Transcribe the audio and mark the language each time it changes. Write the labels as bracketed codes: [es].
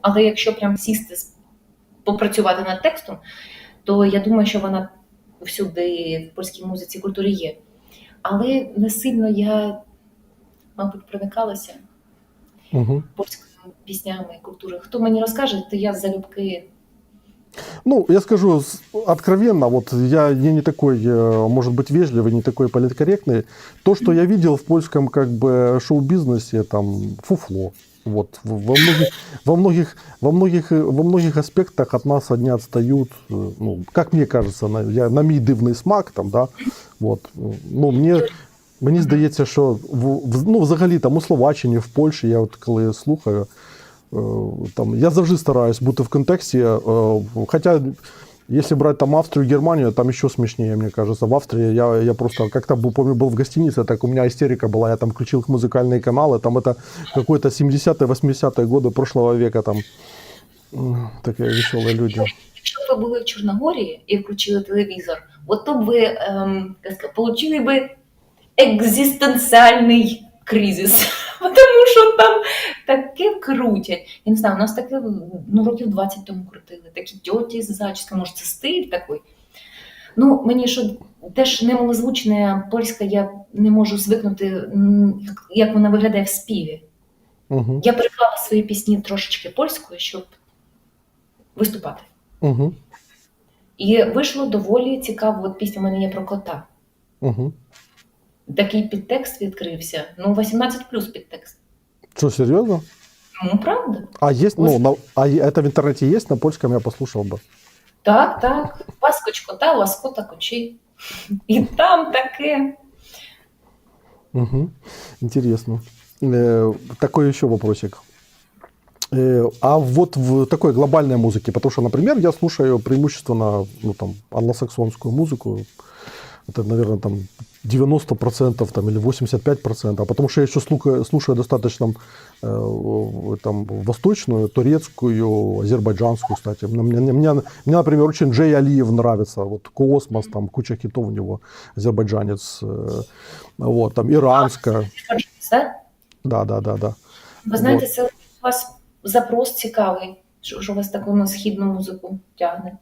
[uk] Але якщо прям сісти, попрацювати над текстом, то я думаю, що вона всюди в польській музиці, культурі є. Але не сильно я, мабуть, проникалася польськими піснями і культурою. Хто мені розкаже, то я залюбки. [ru] Ну, я скажу откровенно, вот я не такой, может быть, вежливый, не такой политкорректный. То, что я видел в польском как бы шоу-бизнесе, там, фуфло. Вот, во многих аспектах от нас одни отстают, ну, как мне кажется, [uk] на мій дивний смак, там, да, вот, ну, мені здається, що ну, взагалі там у Словаччині, в Польщі, я от коли слухаю, там, я завжди стараюсь бути в контексті, хоча, [ru] если брать там Австрию, Германию, там еще смешнее, мне кажется. В Австрии я просто как-то, помню, был в гостинице, так у меня истерика была, я там включил их музыкальные каналы, там это какой-то 70-е, 80-е годы прошлого века, там такие веселые люди. [uk] Якщо б ви були в Чорногорії і включили телевізор, от то б ви получили би екзистенціальний кризис. Тому що там таке крутять. Я не знаю, у нас таке, ну, років 20 тому крутили. Такі тьоті з зачісками, може це стиль такий. Ну, мені що теж немалозвучне польська, я не можу звикнути, як вона виглядає в співі. Угу. Я переклала свої пісні трошечки польською, щоб виступати. Угу. І вийшло доволі цікаво, от пісня в мене є про кота. Угу. Такий підтекст відкрився. Ну, 18+ підтекст. [ru] Что, серьезно? [uk] Ну, правда. [ru] А есть, ну, а это в интернете есть? На польском я послушал бы. [uk] Так. [pl] Паскоч кота, ласкота кочі. [uk] І там таке. [ru] Угу. Интересно. Такой еще вопросик. А вот в такой глобальной музыке, потому что, например, я слушаю преимущественно, ну, там, англосаксонскую музыку, это, наверное, там 90% там, или 85%, а потому что я еще слушаю достаточно там, восточную, турецкую, азербайджанскую, кстати. Мне, например, очень Джей Алиев нравится, вот «Космос», там куча хитов у него, азербайджанец, вот, там иранская. Да. [uk] Ви знаєте, це у вас запрос цікавий, що вас таку на східну музику тягне.